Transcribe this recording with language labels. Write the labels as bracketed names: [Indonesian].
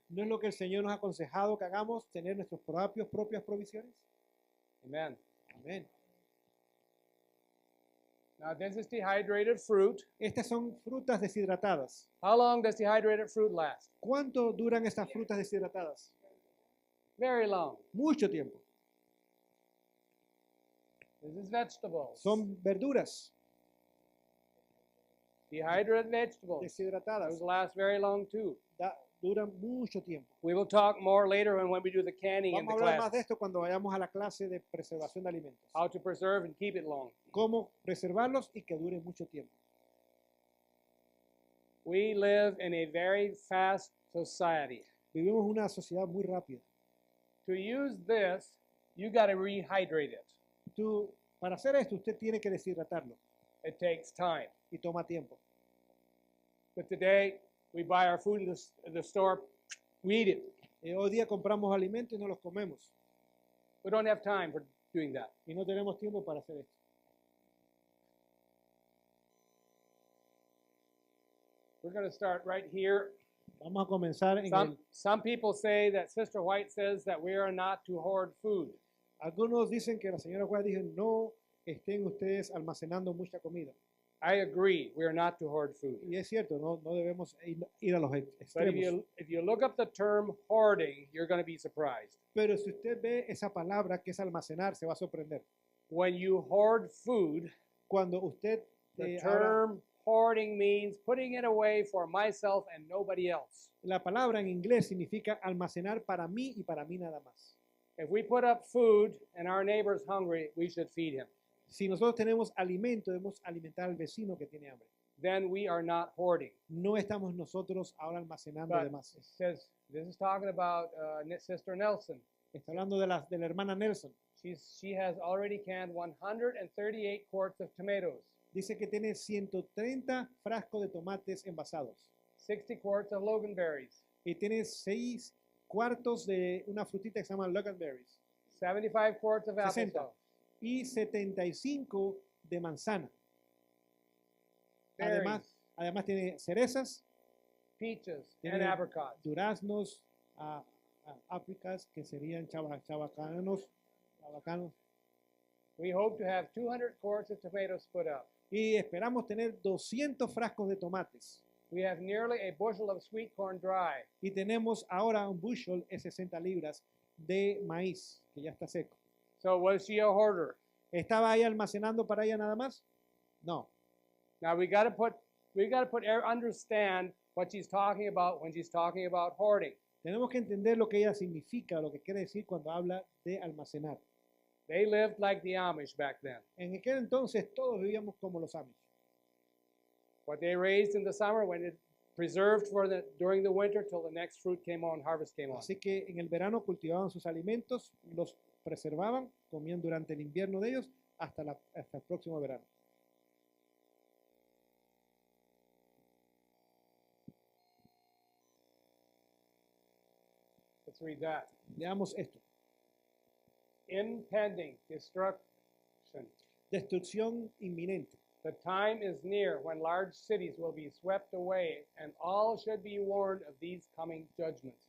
[Spanish] ¿No es lo que el Señor nos ha aconsejado que hagamos, tener nuestras propias provisiones? [English] Amen. [Spanish] Amén. [English] Now, this is dehydrated fruit. [Spanish] Estas son frutas deshidratadas. [English] How long does dehydrated fruit last? [Spanish] ¿Cuánto duran estas frutas deshidratadas? [English] Very long. [Spanish] Mucho tiempo. [English] This is vegetables. [Spanish] Son verduras [English] Dehydrated vegetables. [Spanish] deshidratadas. [English] Those last very long too. [Spanish] Duran mucho tiempo. [English] We will talk more later when we do the canning in [Spanish] Vamos [English] the [Spanish] a hablar más de [English] class. [Spanish] esto cuando vayamos a la clase de preservación de alimentos. [English] How to preserve and keep it long. [Spanish] Cómo preservarlos y que duren mucho tiempo. [English] We live in a very fast society. [Spanish] Vivimos en una sociedad muy rápida. [English] To use this, you got to rehydrate it. [Spanish] Para hacer esto, usted tiene que deshidratarlo [English] It takes time. [Spanish] y toma tiempo. [English] But today, we buy our food in the store, we eat it. [Spanish] Hoy día compramos alimentos y no los comemos [English] We don't have time for doing that. [Spanish] y no tenemos tiempo para hacer esto. [English] We're going to start right here. [Spanish] Vamos a comenzar en [English] Some people say that Sister White says that we are not to hoard food. [Spanish] Algunos dicen que la señora Juárez dijo, no estén ustedes almacenando mucha comida. [English] I agree, we are not to hoard food. [Spanish] Y es cierto, no debemos ir a los [English] But [Spanish] extremos. [English] if you look up the term hoarding, you're going to be surprised. [Spanish] Pero si usted ve esa palabra que es almacenar, se va a sorprender. [English] When you hoard food, [Spanish] Cuando usted [English] the [Spanish] habla- [English] term hoarding means putting it away for myself and nobody else. [Spanish] la palabra en inglés significa almacenar para mí y para mí nada más. [English] If we put up food and our neighbor's hungry, we should feed him. [Spanish] Si nosotros tenemos alimento, debemos alimentar al vecino que tiene hambre. [English] Then we are not hoarding. [Spanish] No estamos nosotros ahora almacenando de [English] But [Spanish] más. [English] it says, this is talking about Sister Nelson. [Spanish] Está hablando de la hermana Nelson. [English] She has already canned 138 quarts of tomatoes, [Spanish] Dice que tiene 130 frascos de tomates envasados [English] 60 quarts of loganberries, [Spanish] y tiene 6 cuartos de una frutita que se llama loganberries [English] 75 quarts of [Spanish] 60. [English] applesauce, [Spanish] y 75 de manzana. [English] berries, [Spanish] Además tiene cerezas, [English] peaches, [Spanish] tiene [English] and apricots. [Spanish] duraznos, ápricas, que serían chabacanos. [English] We hope to have 200 quarts of tomatoes put up. [Spanish] Y esperamos tener 200 frascos de tomates. [English] We have nearly a bushel of sweet corn dry. [Spanish] Y tenemos ahora un bushel de 60 libras de maíz, que ya está seco. [English] So was she a hoarder? [Spanish] ¿Estaba ahí almacenando para ella nada más? [English] No. Now we got to understand what she's talking about when she's talking about hoarding. [Spanish] Tenemos que entender lo que ella significa, lo que quiere decir cuando habla de almacenar. [English] They lived like the Amish back then. [Spanish] En aquel entonces todos vivíamos como los Amish. [English] What they raised in the summer, when it preserved during the winter till the next fruit came on, harvest came on. [Spanish] Así que en el verano cultivaban sus alimentos, los preservaban, comían durante el invierno de ellos hasta el próximo verano. [English] Let's read that. [Spanish] Veamos esto. [English] Impending destruction. [Spanish] Destrucción inminente. [English] The time is near when large cities will be swept away, and all should be warned of these coming judgments.